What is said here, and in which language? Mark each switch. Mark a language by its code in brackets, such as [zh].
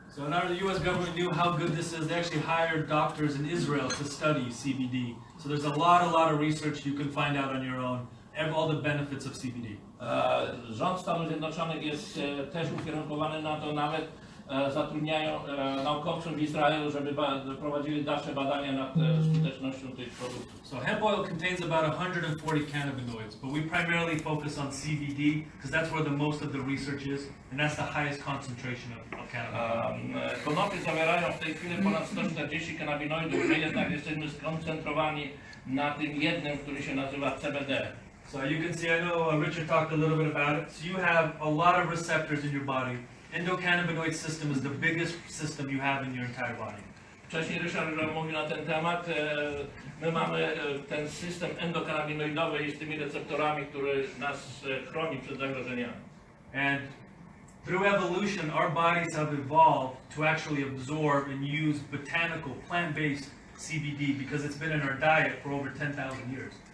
[en] So now the US government knew how good this is. They actually hired doctors in Israel to study CBD. So there's a lot of research you can find out on your own, all the benefits of CBD. [pl] Rząd Stanów Zjednoczonych jest też ukierunkowany na to, nawet zatrudniają naukowców w Izraelu, żeby prowadzili dalsze badania nad skutecznością tych produktów. [en] So hemp oil contains about 140 cannabinoids, but we primarily focus on CBD because that's where the most of the research is, and that's the highest concentration of cannabinoids. [pl] Konopie zawierają w tej chwili ponad 140 kanabinoidów, my jednak jesteśmy skoncentrowani na tym jednym, który się nazywa CBD. [en] So you can see, I know Richard talked a little bit about it. So you have a lot of receptors in your body. Endocannabinoid system is the biggest system you have in your entire body. [pl] Wcześniej Ryszard mówił na ten temat. My mamy ten system endokannabinoidowy z tymi receptorami, który nas chroni przed zagrożeniami. [en] And through evolution, our bodies have evolved to actually absorb and use botanical, plant-based CBD because it's been in our diet for over 10,000 years.